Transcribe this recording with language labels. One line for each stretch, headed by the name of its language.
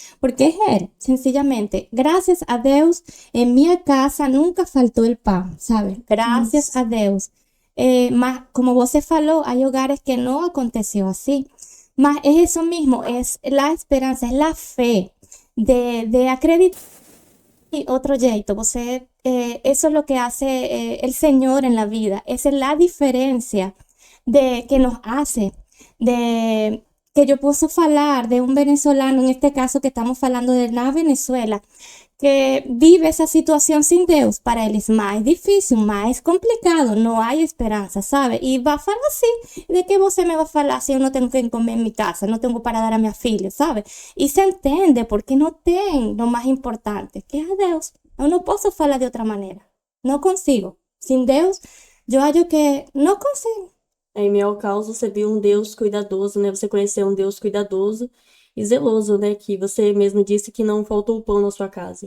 Portuguese: Porque é Ele, sencillamente. Graças a Deus, em minha casa nunca faltou o pão, sabe? Graças a Deus. Mas, como você falou, há lugares que não aconteceu assim. Mas é isso mesmo, é a esperança, é a fé de acreditar.
Spanish: Y otro jeito, eso es lo que hace el Señor en la vida. Esa es la diferencia de que nos hace, de que yo puedo hablar de un venezolano, en este caso que estamos hablando de la Venezuela, que vive esa situación sin Dios. Para él es más difícil, más complicado, no hay esperanza, ¿sabe? Y va a falar así, ¿de qué
Portuguese: você
Spanish: me va a falar si yo no tengo que comer en mi casa, no tengo para dar a mi filha, ¿sabe? Y se entende porque
Portuguese: no tem
Spanish: lo más importante, que es a Deus.
Portuguese: Eu não posso falar de outra maneira. Não consigo. Sem Deus, eu acho que não consigo. Em meio ao caos, você viu um Deus cuidadoso, né? Você conheceu um Deus cuidadoso e zeloso, né? Que você mesmo disse que não faltou pão na sua casa.